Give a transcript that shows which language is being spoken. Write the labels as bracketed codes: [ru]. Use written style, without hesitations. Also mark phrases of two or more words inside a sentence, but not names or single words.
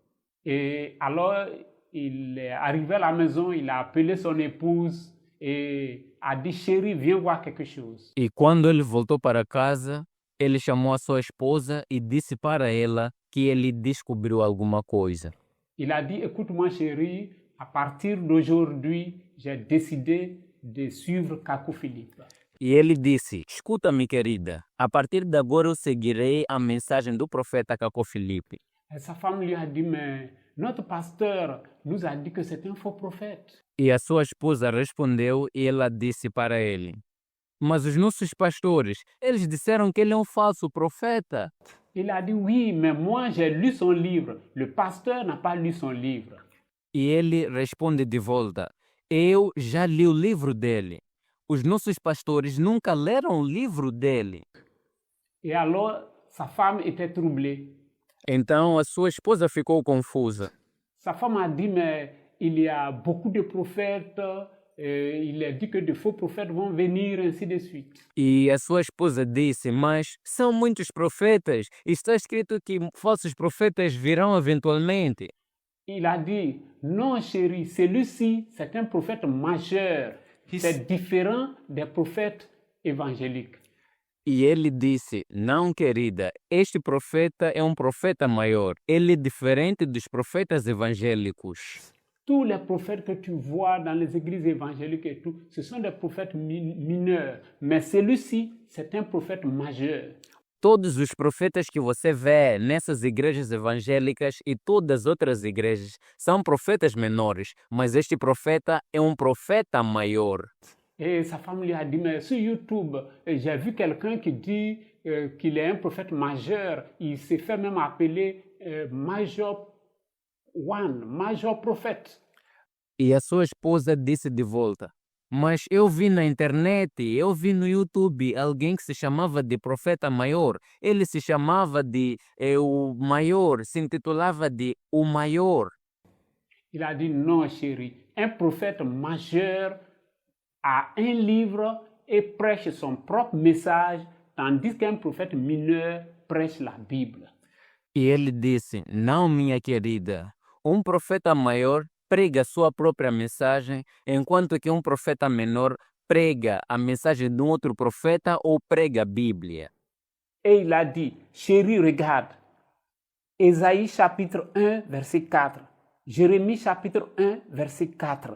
[fr] Et alors, il est arrivé à la maison, il a appelé son épouse et a dit, chérie, viens voir quelque chose. [pt] E quando ele voltou para casa, ele chamou a sua esposa e disse para ela que ele descobriu alguma coisa. [fr] Il a dit, écoute-moi chérie, à partir d'aujourd'hui, j'ai décidé de suivre Kakou Philippe. [pt] E ele disse: escuta-me, querida, a partir de agora eu seguirei a mensagem do profeta Cacó Filipe. [fr] Et sa femme lui a dit, mais notre pasteur nous a dit que c'est un faux prophète. [pt] E a sua esposa respondeu e ela disse para ele: mas os nossos pastores, eles disseram que ele é um falso profeta. [fr] Il a dit, oui, mais moi j'ai lu son livre. Le pasteur n'a pas lu son livre. [pt] E ele responde de volta: eu já li o livro dele. Os nossos pastores nunca leram o livro dele. [fr] Et alors, sa femme était troublée. [pt] Então a sua esposa ficou confusa. [fr] Sa femme a dit, mais il y a beaucoup de prophètes, il est dit que de faux prophètes vont venir, ainsi de suite. [pt] E a sua esposa disse: mas são muitos profetas. Está escrito que falsos profetas virão eventualmente. [fr] Il a dit, non chérie, celui-ci, c'est un prophète majeur. C'est différent des prophètes évangéliques. [pt] E ele disse: não, querida, este profeta é um profeta maior. Ele é diferente dos profetas evangélicos. [fr] Tous les prophètes que tu vois dans les églises évangéliques et tout, ce sont des prophètes mineurs. Mais celui-ci, c'est un prophète majeur. [pt] Todos os profetas que você vê nessas igrejas evangélicas e todas as outras igrejas são profetas menores, mas este profeta é um profeta maior. [fr] Et sa femme lui a dit, mais sur YouTube, j'ai vu quelqu'un qui dit qu'il est un prophète majeur. Il s'est fait même appeler Major One, Major Prophète. [pt] E a sua esposa disse de volta: mas eu vi na internet, eu vi no YouTube alguém que se chamava de profeta maior. Ele se chamava de o maior, se intitulava de o maior. [fr] Il a dit, non chérie, un prophète majeur a un livre et prêche son propre message, tandis qu'un prophète mineur prêche la Bible. [pt] E ele disse: não, minha querida, um profeta maior prega sua própria mensagem, enquanto que um profeta menor prega a mensagem de um outro profeta ou prega a Bíblia. [fr] Et il a dit, chérie, regarde, Ésaïe chapitre 1, verset 4, Jérémie chapitre 1, verset 4.